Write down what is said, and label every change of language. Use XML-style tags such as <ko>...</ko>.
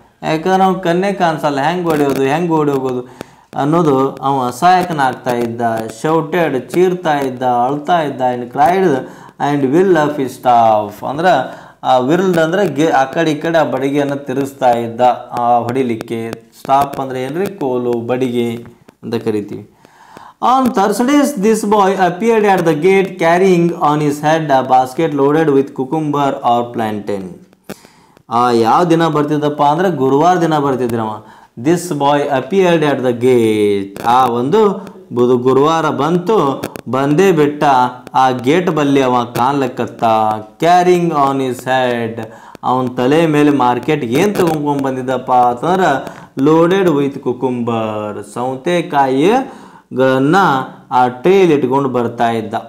<kn>ಯಾಕಂದ್ರೆ ಅವ್ನು ಕಣ್ಣೇ ಕಾಣಿಸಲ್ಲ, ಹೆಂಗೆ ಓಡಿ ಹೋಗೋದು ಅನ್ನೋದು ಅವ ಅಸಹಾಯಕನಾಗ್ತಾ ಇದ್ದ. ಶೌಟೆಡ್, ಚೀರ್ತಾ ಇದ್ದ, ಅಳ್ತಾ ಇದ್ದ.</kn> <en>and cried and will of his staff</en> <kn>ಅಂದ್ರೆ ಆ ವಿಲ್ಡ್ ಅಂದರೆ ಆ ಕಡೆ ಈ ಕಡೆ ಆ ಬಡಿಗೆಯನ್ನು ತಿರುಗಿಸ್ತಾ ಇದ್ದ ಹೊಡಿಲಿಕ್ಕೆ. ಸ್ಟಾಪ್ ಅಂದರೆ ಏನ್ರಿ? ಕೋಲು, ಬಡಿಗೆ ಅಂತ ಕರಿತೀವಿ.</kn> <en>On Thursdays, this boy appeared at the gate carrying on his head a basket loaded with cucumber or plantain.</en> <kn>ಯಾವ ದಿನ ಬರ್ತಿದ್ದಪ್ಪ ಅಂದ್ರೆ ಗುರುವಾರ ದಿನ ಬರ್ತಿದ್ರವ.</kn> <en>This boy appeared at the gate.</en> <kn>ಆ ಒಂದು ಗುರುವಾರ ಬಂದೇ ಬಿಟ್ಟ. ಆ ಗೇಟ್ ಬಲ್ಲಿ ಅವ ಕಾಣ್ಲಕ್ಕತ್ತ.</kn> <en>carrying on his head,</en> <kn>ಅವನ ತಲೆ ಮೇಲೆ ಮಾರ್ಕೆಟ್ಗೆ ಏನು ತಗೊಂಡ್ಕೊಂಡು ಬಂದಿದ್ದಪ್ಪ ಅಂತಂದ್ರೆ</kn> <en>loaded with cucumber,</en> <kn>ಸೌತೆಕಾಯಿಗಳನ್ನು ಆ ಟ್ರೇಲಿ ಇಟ್ಕೊಂಡು ಬರ್ತಾ ಇದ್ದ.</kn>